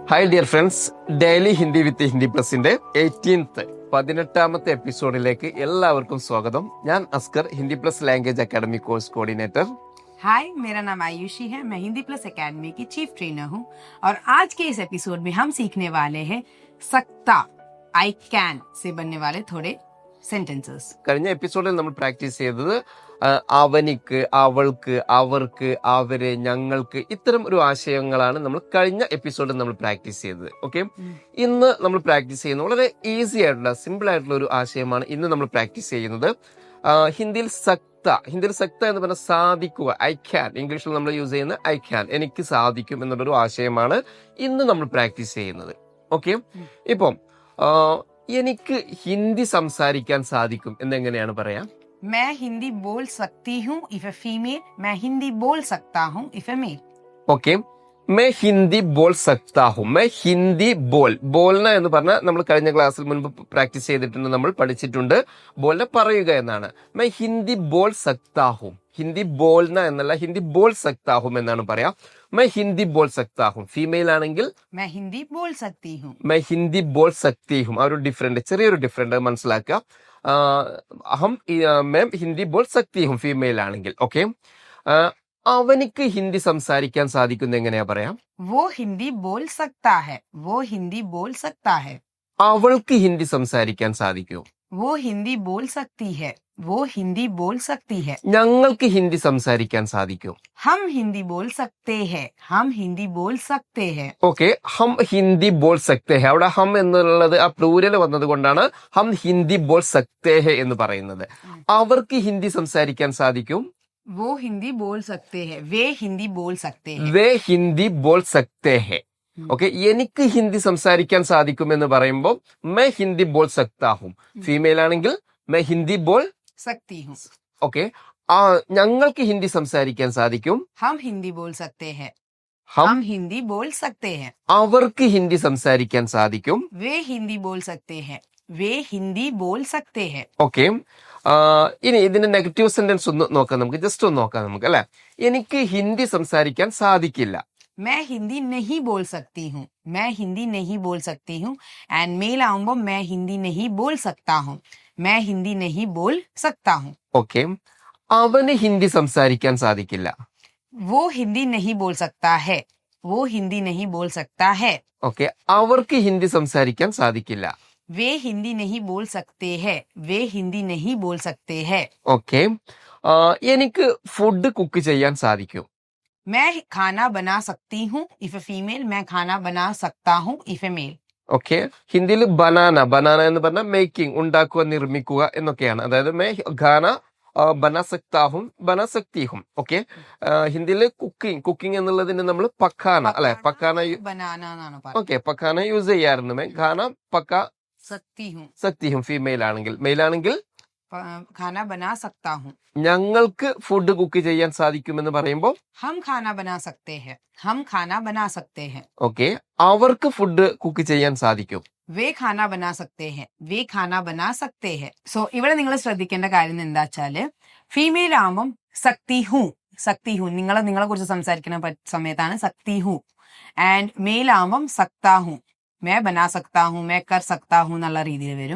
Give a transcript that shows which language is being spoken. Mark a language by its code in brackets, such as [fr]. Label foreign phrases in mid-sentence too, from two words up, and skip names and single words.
[en] hi dear friends, [ml] ഡെയിലി ഹിന്ദി വിത്ത് ഹിന്ദി പ്ലസിന്റെ 18ാമത്തെ എപ്പിസോഡിലേക്ക് എല്ലാവർക്കും സ്വാഗതം. ഞാൻ അസ്കർ, ഹിന്ദി പ്ലസ് ലാംഗ്വേജ് അക്കാഡമി [en] course coordinator. [hi] हाय, मेरा नाम आयुषी है. मैं हिंदी प्लस एकेडमी की चीफ ट्रेनर हूँ और आज के इस एपिसोड में हम सीखने वाले हैं सकता, [en] I can [hi] से बनने वाले थोड़े സെന്റൻസസ്. [ml] കഴിഞ്ഞ എപ്പിസോഡിൽ നമ്മൾ പ്രാക്ടീസ് ചെയ്തത് അവനിക്ക്, അവൾക്ക്, അവർക്ക്, അവര്, ഞങ്ങൾക്ക്, ഇത്തരം ഒരു ആശയങ്ങളാണ് നമ്മൾ കഴിഞ്ഞ എപ്പിസോഡിൽ നമ്മൾ പ്രാക്ടീസ് ചെയ്തത്. ഓക്കെ, ഇന്ന് നമ്മൾ പ്രാക്ടീസ് ചെയ്യുന്നത് വളരെ ഈസി ആയിട്ടുള്ള, സിമ്പിൾ ആയിട്ടുള്ള ഒരു ആശയമാണ് ഇന്ന് നമ്മൾ പ്രാക്ടീസ് ചെയ്യുന്നത്. ഹിന്ദിയിൽ സക്ത എന്ന് പറഞ്ഞാൽ സാധിക്കുക, [en] I can. [ml] ഇംഗ്ലീഷിൽ നമ്മൾ യൂസ് ചെയ്യുന്ന [en] I can, [ml] എനിക്ക് സാധിക്കും എന്നുള്ളൊരു ആശയമാണ് ഇന്ന് നമ്മൾ പ്രാക്ടീസ് ചെയ്യുന്നത്. ഓക്കെ, ഇപ്പം എനിക്ക് ഹിന്ദി സംസാരിക്കാൻ സാധിക്കും എന്നെങ്ങനെയാണ് പറയാം? [hi] मैं हिंदी बोल सकती हूँ [en] if a female. [hi] मैं हिंदी बोल सकता हूँ [en] if a male. [hi] ഓക്കെ, मैं हिंदी बोल सकता हूँ. मैं हिंदी बोलना [ml] എന്ന് പറഞ്ഞാൽ നമ്മൾ കഴിഞ്ഞ ക്ലാസ്സിൽ മുൻപ് പ്രാക്ടീസ് ചെയ്തിട്ടുണ്ട്, നമ്മൾ പഠിച്ചിട്ടുണ്ട്. ബോൾന പറയുക എന്നാണ്. [hi] मैं हिंदी बोल सकता हूँ. हिंदी बोलना [ml] എന്നല്ല, [hi] हिंदी बोल सकता हूँ [ml] എന്നാണ് പറയാം. [hi] मैं हिंदी बोल सकता हूँ. [ml] ഫീമെയിൽ ആണെങ്കിൽ [hi] मैं हिंदी बोल सकती हूँ. मैं हिंदी बोल सकती हूँ. [ml] ആ ഒരു ഡിഫറെന്റ്, ചെറിയൊരു ഡിഫറെന്റ് മനസ്സിലാക്കുക. [hi] मैं हिंदी बोल सकती हूँ [ml] ഫീമെയിൽ ആണെങ്കിൽ. ഓക്കെ, അവനിക്ക് ഹിന്ദി സംസാരിക്കാൻ സാധിക്കുന്ന എങ്ങനെയാ പറയാം? [hi] वो हिंदी बोल सकता है. वो हिंदी बोल सकता है. [ml] അവൾക്ക് ഹിന്ദി സംസാരിക്കാൻ സാധിക്കുമോ? [hi] वो हिंदी बोल सकती है. वो हिंदी बोल सकती है. [ml] ഞങ്ങൾക്ക് ഹിന്ദി സംസാരിക്കാൻ സാധിക്കുമോ? [hi] हम हिंदी बोल सकते हैं. हम हिंदी बोल सकते हैं. ओके, हम हिंदी बोल सकते हैं. [ml] അവിടെ ഹം എന്നുള്ളത് ആ പ്ലൂരൽ വന്നത് കൊണ്ടാണ് [hi] हम हिंदी बोल सकते हैं [ml] എന്ന് പറയുന്നത്. അവർക്ക് ഹിന്ദി സംസാരിക്കാൻ സാധിക്കും. [hi] वो हिंदी बोल सकते हैं. वे हिंदी बोल सकते हैं. वे हिंदी बोल सकते हैं. [ml] ഓക്കെ, എനിക്ക് ഹിന്ദി സംസാരിക്കാൻ സാധിക്കുമെന്ന് പറയുമ്പോൾ [hi] मैं हिंदी बोल सकता हूँ. [ml] ഫീമെയിൽ ആണെങ്കിൽ [hi] मैं हिंदी बोल सकती हूँ. [ml] ഓക്കെ, ഞങ്ങൾക്ക് ഹിന്ദി സംസാരിക്കാൻ സാധിക്കും. [hi] हम हिंदी बोल सकते हैं. ഹം हम हिंदी बोल सकते हैं. [ml] അവർക്ക് ഹിന്ദി സംസാരിക്കാൻ സാധിക്കും. [hi] वे हिंदी बोल सकते हैं. वे हिंदी बोल सकते हैं. [ml] ഓക്കെ, ഇനി ഇതിന്റെ [en] negative sentence [ml] ഒന്ന് നോക്കാം, നമുക്ക് ജസ്റ്റ് ഒന്ന് നോക്കാം നമുക്ക്, അല്ലെ? എനിക്ക് ഹിന്ദി സംസാരിക്കാൻ സാധിക്കില്ല. [hi] मैं हिंदी नहीं बोल सकती हूँ. मैं हिंदी नहीं बोल सकती हूँ. [en] and male [hi] आऊंगा, मैं हिंदी नहीं बोल सकता हूँ. मैं हिंदी नहीं बोल सकता हूँ. [ml] ഓക്കെ, അവന് ഹിന്ദി സംസാരിക്കാൻ സാധിക്കില്ല. [hi] वो हिंदी नहीं बोल सकता है. वो हिंदी नहीं बोल सकता है. [ml] ഓക്കെ, അവർക്ക് ഹിന്ദി സംസാരിക്കാൻ സാധിക്കില്ല. [hi] वे हिंदी नहीं बोल सकते हैं. वे हिंदी नहीं बोल सकते हैं. [ml] ഓക്കെ, എനിക്ക് [en] food cook [ml] ചെയ്യാൻ സാധിക്കും. [hi] मैं खाना बना सकती हूँ [en] if a female. [hi] मैं खाना बना सकता हूँ [en] if a male. [ml] ഓക്കെ, ഹിന്ദിയിൽ ബനാന എന്ന് പറഞ്ഞാൽ മേക്കിംഗ്, ഉണ്ടാക്കുക, നിർമ്മിക്കുക എന്നൊക്കെയാണ്. [hi] അതായത് मैं खाना बना सकता हूँ, बना सकती हूँ. [ml] ഓക്കെ, ഹിന്ദിയിൽ കുക്കിംഗ് എന്നുള്ളതിന് നമ്മൾ പക്കാന, അല്ലെ? പക്കാന, बनाना എന്നാണ് ഓക്കെ, പക്കാന യൂസ് ചെയ്യാറുണ്ട്. [hi] मैं खाना पका सकती हूँ [ml] ഫീമെയിൽ ആണെങ്കിൽ. മെയിൽ ആണെങ്കിൽ [hi] खाना बना सकता हूँ. [ml] ഞങ്ങൾക്ക് [en] food cook [ml] ചെയ്യാൻ സാധിക്കുമെന്ന് പറയുമ്പോൾ [hi] हम खाना बना सकते हैं. हम खाना बना सकते हैं. [ml] ഓക്കെ, അവർക്ക് [en] food cook [ml] ചെയ്യാൻ സാധിക്കും. [hi] वे खाना बना सकते हैं. वे खाना बना सकते हैं. [ml] സോ ഇവിടെ നിങ്ങൾ ശ്രദ്ധിക്കേണ്ട കാര്യം എന്താ വെച്ചാല്, ഫീമെയിൽ ആവുമ്പം [hi] सकती हूँ, [ml] നിങ്ങളെ കുറിച്ച് സംസാരിക്കുന്ന സമയത്താണ് [hi] सकती हूँ. [en] and male [ml] ആവുമ്പം [hi] सकता हूँ, मैं बना सकता हूँ, मैं कर सकता हूँ [ml] എന്നുള്ള രീതിയിൽ വരും.